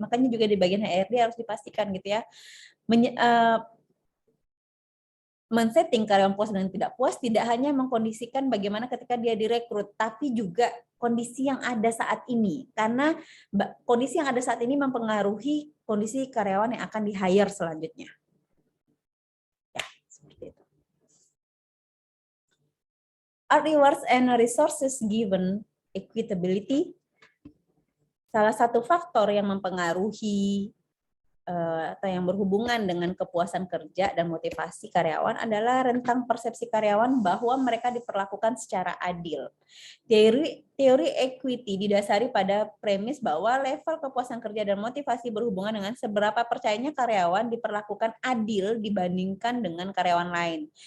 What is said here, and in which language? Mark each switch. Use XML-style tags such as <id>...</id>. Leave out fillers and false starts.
<id>Makanya juga di bagian HRD harus dipastikan gitu ya, men-setting karyawan puas dan tidak puas tidak hanya mengkondisikan bagaimana ketika dia direkrut, tapi juga kondisi yang ada saat ini. Karena kondisi yang ada saat ini mempengaruhi kondisi karyawan yang akan di-hire selanjutnya. Ya, seperti itu.</id> <en>Are rewards and resources given equitability?</en> <id>Salah satu faktor yang mempengaruhi atau yang berhubungan dengan kepuasan kerja dan motivasi karyawan adalah rentang persepsi karyawan bahwa mereka diperlakukan secara adil. Teori equity didasari pada premis bahwa level kepuasan kerja dan motivasi berhubungan dengan seberapa percayanya karyawan diperlakukan adil dibandingkan dengan karyawan lain.</id>